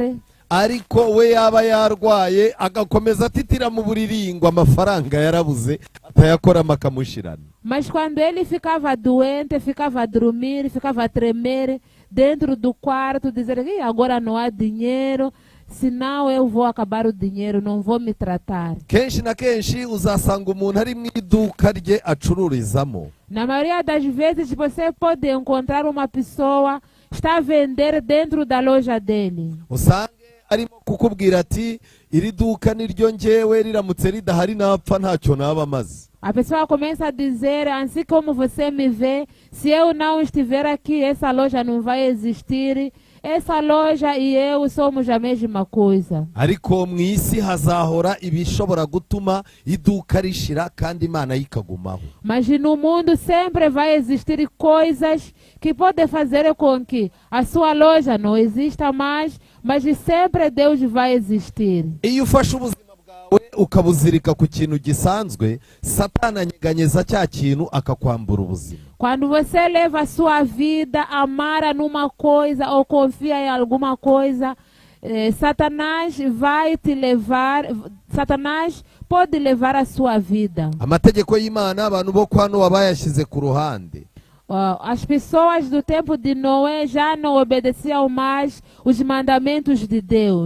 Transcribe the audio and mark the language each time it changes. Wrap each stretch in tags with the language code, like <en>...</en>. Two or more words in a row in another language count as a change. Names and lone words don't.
<rw>Ariko we yaba yarwaye agakomeza atitira mu buriri ngo amafaranga yarabuze atayakoramo akamushirana.</rw> <pt>Mas quando ele ficava doente, ficava a dormir, ficava a tremer dentro do quarto, dizer que agora não há dinheiro, senão eu vou acabar o dinheiro, não vou me tratar.</pt> <rw>Kenshi na kenshi uzasanga umuntu ari mu iduka rye acururizamo.</rw> <pt>Na maioria das vezes você pode encontrar uma pessoa está a vender dentro da loja dele.</pt> <rw>Usange arimo kukubwira ati iri duka niryo njyewe riramutse ridahari napfa ntacyo naba maze.</rw> <pt>A pessoa começa a dizer, assim como você me vê, se eu não estiver aqui, essa loja não vai existir. Essa loja e eu somos a mesma coisa.</pt> <rw>Ariko mu isi hazahora ibishobora gutuma iduka rishira kandi Imana yikagumaho.</rw> <pt>Mas no mundo sempre vai existir coisas que podem fazer com que a sua loja não exista mais, mas sempre Deus vai existir.</pt> <rw>Iyo ufashe ubuzima bwawe ukabuzirika ku kintu gisanzwe, Satana anyeganyeza cya kintu akakwambura ubuzima.</rw> <pt>Quando você leva a sua vida, amara numa coisa ou confia em alguma coisa, Satanás vai te levar, Satanás pode levar a sua vida.</pt> <rw>Amategeko y'Imana abantu bo kwa Nowa bayashyize ku ruhande.</rw> <pt>As pessoas do tempo de Noé já não obedeciam mais os mandamentos de Deus.</pt>